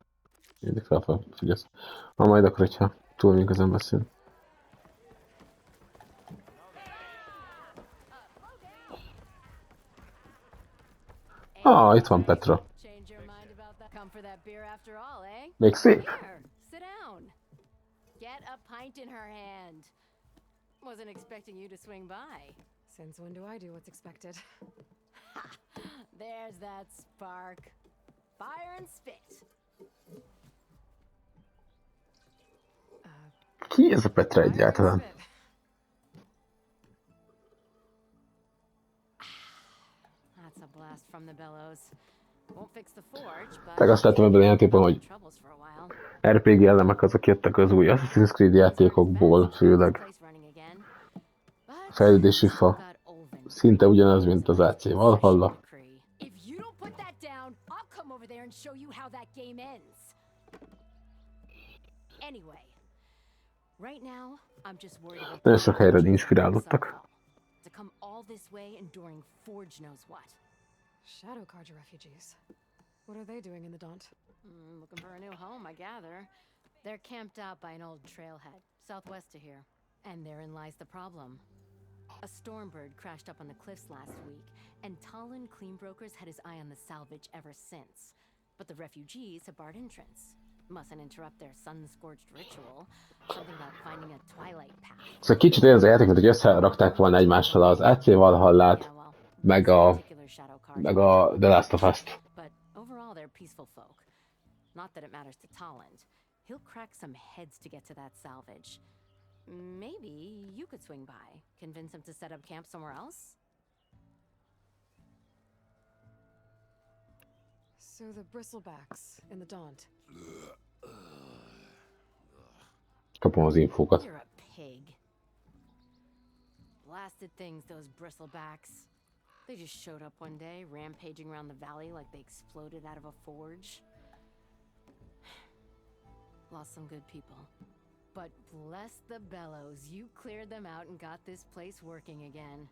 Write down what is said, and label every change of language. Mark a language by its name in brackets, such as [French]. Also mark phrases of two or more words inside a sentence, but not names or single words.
[Hungarian] Mindig felfigyelsz. Majd akkor, hogyha túl még ezen beszélünk. Itt van Petra. Még szép. [English] Sit down. Get a pint in her hand. Wasn't expecting you to swing by. Since when do I do what's expected? Ha! There's that spark. Fire and spit. [Hungarian] Ki ez a Petra egyáltalán? [English] That's a blast from the bellows. Won't fix the forge, but [Hungarian] Tehát azt láttam ebben a játékban, hogy [English] troubles for a while. [Hungarian] RPG elemek azok jöttek az új Assassin's Creed játékokból, főleg. A fejlődési fa szinte ugyanaz, mint az AC Valhalla. [English] If you don't put that down, I'll come over there and show you how that game ends. Anyway, right now I'm just worried about [Hungarian] Nagyon sok helyről inspirálódtak. [English] to come all this way enduring Forge knows what. Shadow Carja refugees. What are they doing in the Daunt? Looking for a new home, I gather. They're camped out by an old trailhead, southwest of here. And therein lies the problem. A stormbird crashed up on the cliffs last week, and Talon Cleanbrokers had his eye on the salvage ever since. But the refugees have barred entrance. Mustn't interrupt their sun-scorched ritual. Something about finding a twilight path. [Hungarian] Szóval kicsit olyan az a játék, mint hogy összerakták volna egymással az AC Valhallát, meg a The Last of Us-t. [English] But overall they're peaceful folk. Not that it matters to Talent. He'll crack some heads to get to that salvage. Maybe you could swing by, convince him to set up camp somewhere else? So the bristlebacks in the Daunt. [Hungarian] Kapom az infókat. [English] You're a pig. Blasted things, those bristlebacks. They just showed up one day, rampaging around the valley like they exploded out of a forge. Lost some good people. But bless the bellows, you cleared them out and got this place working again.